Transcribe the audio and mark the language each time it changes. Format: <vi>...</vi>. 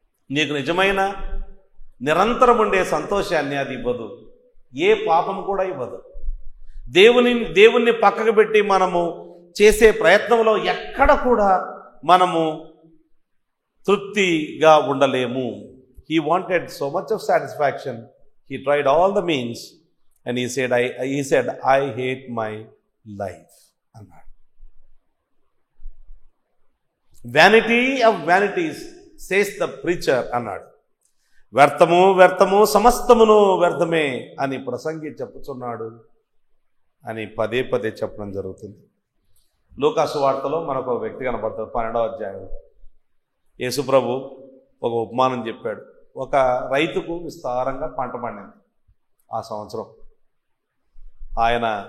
<te>నీకు నిజమైన నిరంతరం ఉండే సంతోషాన్ని అది ఇవ్వదు. ఏ పాపం కూడా ఇవ్వదు. దేవుణ్ణి పక్కకు పెట్టి మనము చేసే ప్రయత్నంలో ఎక్కడ కూడా మనము తృప్తిగా ఉండలేము.</te> <en>He wanted so much of satisfaction. He tried all the means and he said, I hate my life</en> <te>అన్నాడు.</te> <en>Vanity of vanities says the preacher</en> <te>అన్నాడు. వ్యర్థము వ్యర్థము సమస్తమును వ్యర్థమే అని ప్రసంగి చెప్పుచున్నాడు అని పదే పదే చెప్పడం జరుగుతుంది. లూకా సువార్తలో మనకు ఒక వ్యక్తి కనబడతాడు. 12వ అధ్యాయం యేసుప్రభు ఒక ఉపమానం చెప్పాడు. ఒక రైతుకు విస్తారంగా పంట పండింది ఆ సంవత్సరం. ఆయన</te>